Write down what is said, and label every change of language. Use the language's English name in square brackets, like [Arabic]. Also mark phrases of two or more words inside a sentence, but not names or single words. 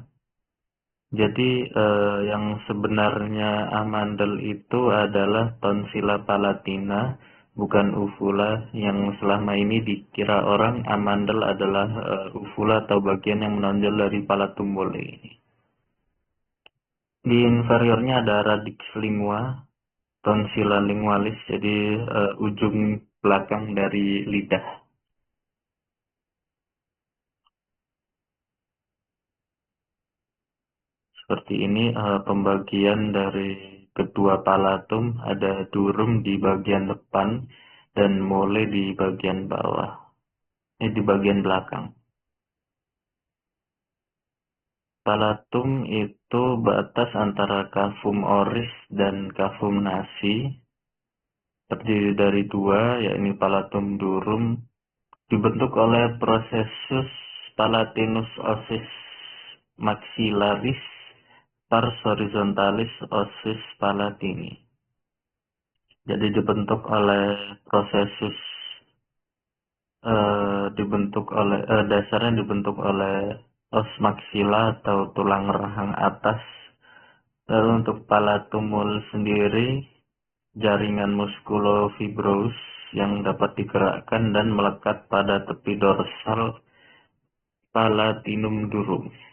[Indonesian] Jadi yang sebenarnya amandel itu adalah [Latin] tonsila palatina, [Indonesian] bukan uvula. Yang selama ini dikira orang amandel adalah uvula atau bagian yang menonjol dari [Latin] palatum mole [Indonesian] ini. Di inferiornya ada [Latin] radix lingua, tonsila lingualis, [Indonesian] jadi ujung belakang dari lidah. Seperti ini pembagian dari kedua palatum, ada durum di bagian depan dan mole di bagian bawah, di bagian belakang. Palatum itu batas antara [Latin] cavum oris [Indonesian] dan [Latin] cavum nasi, [Indonesian] terdiri dari dua, yakni [Latin] palatum durum, [Indonesian] dibentuk oleh [Latin] processus palatinus ossis maxillaris pars horizontalis ossis palatini. [Indonesian] Jadi dibentuk oleh processus dasarnya dibentuk oleh os maxilla atau tulang rahang atas. Lalu untuk palatumul sendiri, jaringan muskulofibrous yang dapat digerakkan dan melekat pada tepi dorsal [Latin] palatinum durum.